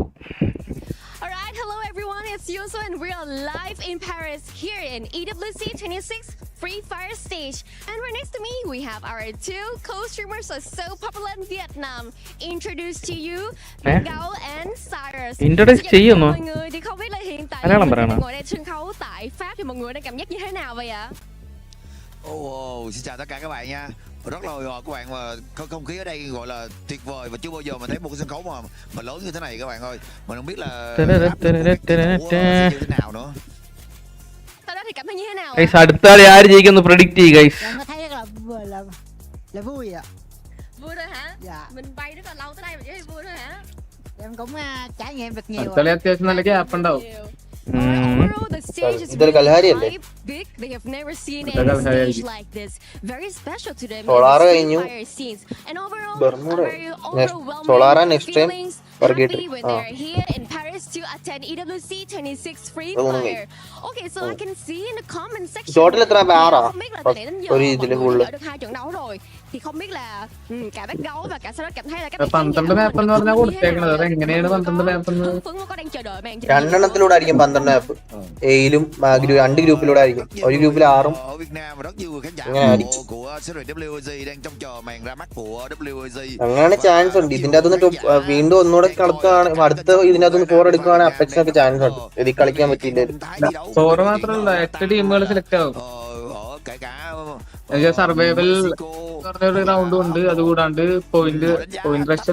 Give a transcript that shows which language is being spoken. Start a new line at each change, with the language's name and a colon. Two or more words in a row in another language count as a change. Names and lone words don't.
English: Alright, hello everyone, it's Yuso and we are live in Paris here in EWC26 Free Fire stage. And right next to me, we have our two co-streamers who are so popular in Vietnam. Introduce to you, Gao and Cyrus. Introduce to you, no?
Vietnamese: Mọi người thì không biết là hiện tại mọi người ngồi đây sân khấu tại Pháp thì mọi người đang cảm giác như thế nào vậy ạ? Xin chào tất cả các bạn nha. Rất là hồi hộp các bạn, mà không khí ở đây gọi là tuyệt vời và chưa bao giờ mà thấy một cái sân khấu mà lớn như thế này các bạn ơi. Mình không biết là sẽ như thế nào nữa. Sau đó thì cảm thấy như thế nào?
English: Guys,
Malayalam: അടുത്താളെ ആര് ജയിക്കുന്നു predict ചെയ്യ് guys.
Vietnamese: Em thấy rất là vui ạ. Vui thôi hả? Dạ. Mình bay rất là lâu tới đây mà chỉ thấy vui thôi hả? Em cũng trải nghiệm được nhiều.
Malayalam: അടുത്ത കളി അത്യാവശ്യം നല്ല ഗ്യാപ്പ് ഉണ്ടാവും.
English: Overall, the stage is
Malayalam: ഇതൊരു കൽഹാരിയല്ലേ?
English: big. They have never seen
Malayalam: ഇതൊരു
English: any stage
Malayalam: കൽഹാരിയായിരിക്കും.
English: like this. Very special to them.
Malayalam: സോളാറ കഴിഞ്ഞു.
English: And overall,
Malayalam: ബർമുഡ
English: very overwhelming Solara next time feelings. Target. Happy when they're here in Paris to attend EWC26 Free Fire. Okay, so I can see in the comment section.
Malayalam: Total എത്ര ആറാ?
Vietnamese: Không biết là từ nãy đến giờ
Malayalam: ഒരു ഇതില്
Vietnamese: mọi
English: full.
Vietnamese: người đã được 2 trận đấu rồi. Thì không biết là cả bác gấu và cả Sarah cảm thấy là các bạn
Malayalam: 12 മാപ്പ് എന്ന് പറഞ്ഞാൽ കൊടുത്തേക്കണത്. അത് എങ്ങനെയാണ് 12 മാപ്പ് എന്ന്?
Vietnamese: Phương có đang chờ đợi màn trình
Malayalam: രണ്ടെണ്ണത്തിലൂടെ ആയിരിക്കും 12 മാപ്പ്. എയിലും രണ്ട് ഗ്രൂപ്പിലൂടെ ആയിരിക്കും. ഒരു ഗ്രൂപ്പിൽ 6ഉം.
Vietnamese: Ở Việt Nam rất nhiều khán giả của series WC đang trông chờ màn ra mắt của WC.
Malayalam: അങ്ങനെ ചാൻസ് ഉണ്ട്. ഇതിന്റെ അകത്തുനിന്ന് വീണ്ടും ഒന്നുകൂടെ കളിക്കുകയാണ്, അടുത്ത ഇതിനകത്തുനിന്ന് 4 എടുക്കുകയാണെങ്കിൽ അപ്പെക്സിനൊക്കെ ചാൻസ് ഉണ്ട്. ഇതിൽ കളിക്കാൻ പറ്റില്ല. 4 മാത്രമല്ല 8 ടീമുകൾ സെലക്ട് ആവും. സർവൈവൽ പറഞ്ഞൊരു റൗണ്ടും ഉണ്ട്. അതുകൂടാണ്ട്
English: point rush.